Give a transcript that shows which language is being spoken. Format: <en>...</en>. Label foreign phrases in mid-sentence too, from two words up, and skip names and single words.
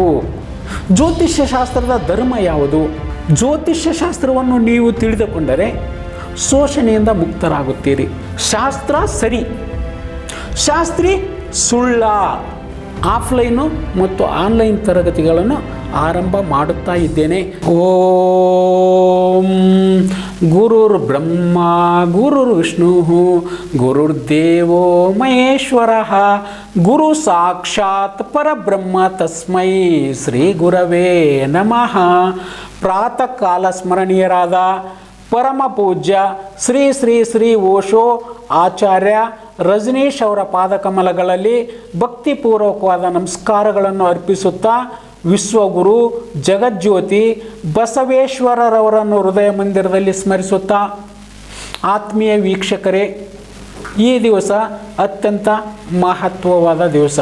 <kn>ಜ್ಯೋತಿಷ್ಯ ಶಾಸ್ತ್ರದ ಧರ್ಮ ಯಾವುದು? ಜ್ಯೋತಿಷ್ಯ ಶಾಸ್ತ್ರವನ್ನು ನೀವು ತಿಳಿದುಕೊಂಡರೆ ಶೋಷಣೆಯಿಂದ ಮುಕ್ತರಾಗುತ್ತೀರಿ. ಶಾಸ್ತ್ರ ಸರಿ, ಶಾಸ್ತ್ರಿ ಸುಳ್ಳ. ಆಫ್ಲೈನು ಮತ್ತು ಆನ್ಲೈನ್ ತರಗತಿಗಳನ್ನು ಆರಂಭ ಮಾಡುತ್ತಾ ಇದ್ದೇನೆ.</kn> <sa>ಓಂ ಗುರುರ್ ಬ್ರಹ್ಮ ಗುರುರ್ ವಿಷ್ಣು ಗುರುರ್ದೇವೋ ಮಹೇಶ್ವರ ಗುರು ಸಾಕ್ಷಾತ್ ಪರಬ್ರಹ್ಮ ತಸ್ಮೈ ಶ್ರೀ ಗುರವೇ ನಮಃ.</sa> <kn>ಪ್ರಾತಃ ಕಾಲ ಸ್ಮರಣೀಯರಾದ ಪರಮ ಪೂಜ್ಯ ಶ್ರೀ ಶ್ರೀ ಶ್ರೀ ಓಶೋ ಆಚಾರ್ಯ ರಜನೀಶ್ ಅವರ ಪಾದಕಮಲಗಳಲ್ಲಿ ಭಕ್ತಿಪೂರ್ವಕವಾದ ನಮಸ್ಕಾರಗಳನ್ನು ಅರ್ಪಿಸುತ್ತಾ ವಿಶ್ವಗುರು ಜಗಜ್ಯೋತಿ ಬಸವೇಶ್ವರರವರನ್ನು ಹೃದಯ ಮಂದಿರದಲ್ಲಿ ಸ್ಮರಿಸುತ್ತಾ, ಆತ್ಮೀಯ ವೀಕ್ಷಕರೇ, ಈ ದಿವಸ ಅತ್ಯಂತ ಮಹತ್ವವಾದ ದಿವಸ.</kn>